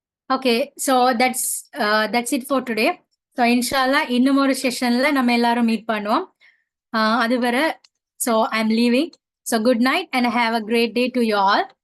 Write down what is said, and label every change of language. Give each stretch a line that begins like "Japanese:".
English: Okay, so that's it for today.
Tamil: So inshallah இன்னும் ஒரு செஷன்ல நம்ம எல்லாரும் மீட் பண்ணுவோம். அதுவரை
English: so I'm leaving. So good night and have a great day to you all.